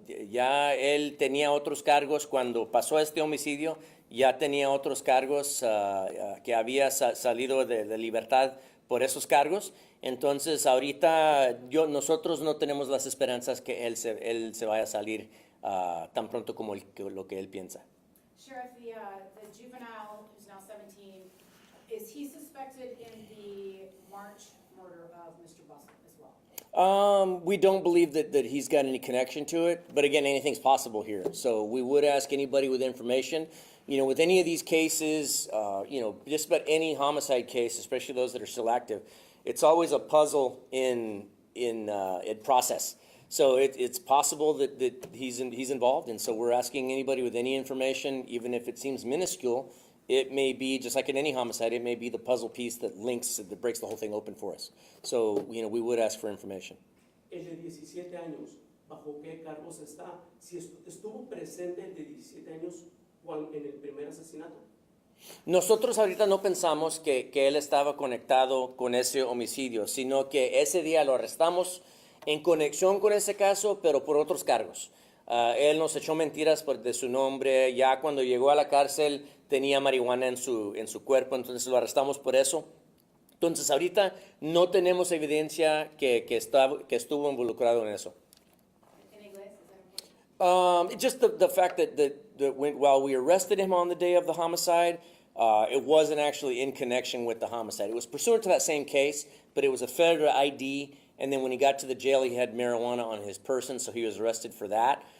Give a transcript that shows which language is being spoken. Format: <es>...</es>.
<es>Ya él tenía otros cargos cuando pasó este homicidio, ya tenía otros cargos que había salido de libertad por esos cargos. Entonces, ahorita nosotros no tenemos las esperanzas que él se vaya a salir tan pronto como lo que él piensa.</es> <en>Sheriff, the juvenile who's now 17, is he suspected in the March murder of Mr. Bustle as well? We don't believe that he's got any connection to it, but again, anything's possible here. So we would ask anybody with information. With any of these cases, just about any homicide case, especially those that are still active, it's always a puzzle in process. So it's possible that he's involved, and so we're asking anybody with any information, even if it seems minuscule, it may be, just like in any homicide, it may be the puzzle piece that breaks the whole thing open for us. So, we would ask for information.</en> <es>El de 17 años, ¿bajo qué cargos está? Si estuvo presente el de 17 años en el primer asesinato. Nosotros ahorita no pensamos que él estaba conectado con ese homicidio, sino que ese día lo arrestamos en conexión con ese caso, pero por otros cargos. Él nos echó mentiras de su nombre, ya cuando llegó a la cárcel tenía marihuana en su cuerpo, entonces lo arrestamos por eso. Entonces ahorita no tenemos evidencia que estuvo involucrado en eso. ¿En inglés? ¿Es</es> <en>that important? Just the fact that while we arrested him on the day of the homicide, it wasn't actually in connection with the homicide. It was pursuant to that same case, but it was a failure to ID. And then when he got to the jail, he had marijuana on his person, so he was arrested for that.</en>